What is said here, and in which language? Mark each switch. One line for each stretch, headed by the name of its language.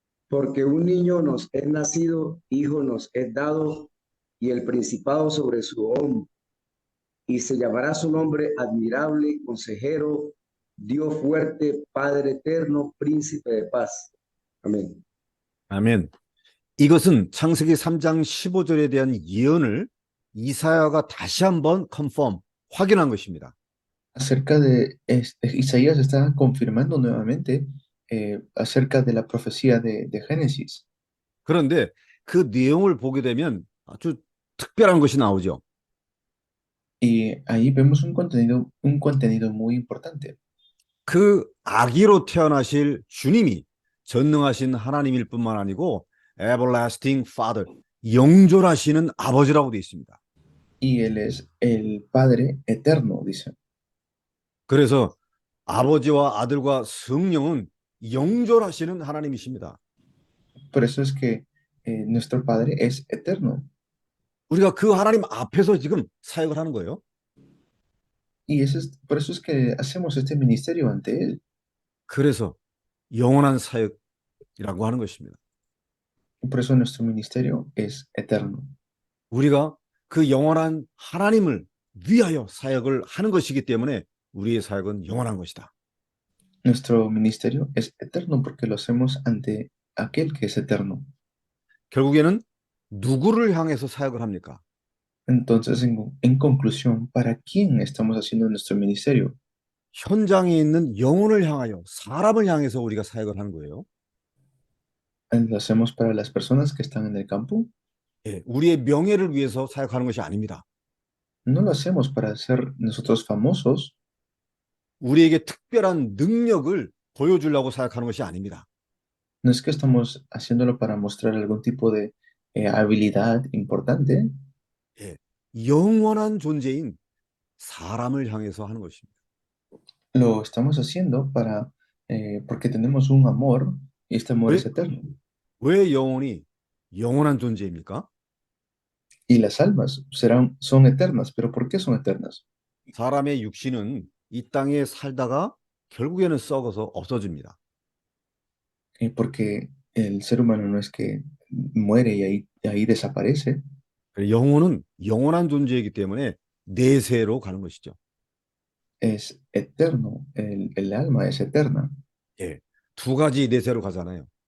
Spanish: Porque un niño nos es nacido, hijo nos es dado, y el principado sobre su hombro. Y se llamará su nombre admirable, consejero, Dios fuerte, Padre eterno, príncipe de paz. Amén.
Korean: 아멘. 이것은 창세기 3장 15절에 대한 예언을 이사야가 다시 한번 확인한 것입니다.
Spanish: Acerca de Isaías está confirmando nuevamente acerca de la profecía de Génesis.
Korean: 그런데 그 내용을 보게 되면 아주 특별한 것이 나오죠.
Spanish: Y ahí vemos un contenido muy importante.
Korean: 그 아기로 태어나실 주님이 전능하신 하나님일 뿐만 아니고
English: Everlasting Father,
Korean: 영존하시는 아버지라고 되어 있습니다.
Spanish: Y Él es el Padre eterno, dice.
Korean: 그래서 아버지와 아들과 성령은 영존하시는 하나님이십니다.
Spanish: Por eso es que nuestro Padre es eterno.
Korean: 우리가 그 하나님 앞에서 지금 사역을 하는 거예요.
Spanish: Y por eso es que hacemos este ministerio ante Él.
Korean: 그래서 영원한 사역이라고 하는 것입니다.
Spanish: Y por eso nuestro ministerio es eterno.
Korean: 우리가 그 영원한 하나님을 위하여 사역을 하는 것이기 때문에 우리의 사역은 영원한 것이다.
Spanish: Nuestro ministerio es eterno porque lo hacemos ante aquel que es eterno.
Korean: 결국에는 누구를 향해서 사역을 합니까?
Spanish: Entonces, en conclusión, ¿para quién estamos haciendo nuestro ministerio?
Korean: 현장에 있는 영혼을 향하여 사람을 향해서 우리가 사역을 하는 거예요.
Spanish: ¿Lo hacemos para las personas que están en el campo?
Korean: 예, 우리의 명예를 위해서 사역하는 것이 아닙니다.
Spanish: No lo hacemos para ser nosotros famosos,
Korean: 우리에게 특별한 능력을 보여주려고 사역하는 것이 아닙니다.
Spanish: no es que estamos haciéndolo para mostrar algún tipo de habilidad importante,
Korean: 예, 영원한 존재인 사람을 향해서 하는 것입니다.
Spanish: lo estamos haciendo porque tenemos un amor y este amor
Korean: 왜,
Spanish: es eterno.
Korean: 왜 영혼이 영원한 존재입니까?
Spanish: Y las almas son eternas, pero ¿por qué son eternas?
Korean: 사람의 육신은 이 땅에 살다가 결국에는 썩어서 없어집니다.
Spanish: Porque el ser humano no es que muere y ahí desaparece,
Korean: 영혼은 영원한 존재이기 때문에 내세로 가는 것이죠.
Spanish: es eterno, el alma es eterna.
Korean: 예, 두 가지 내세로 가잖아요.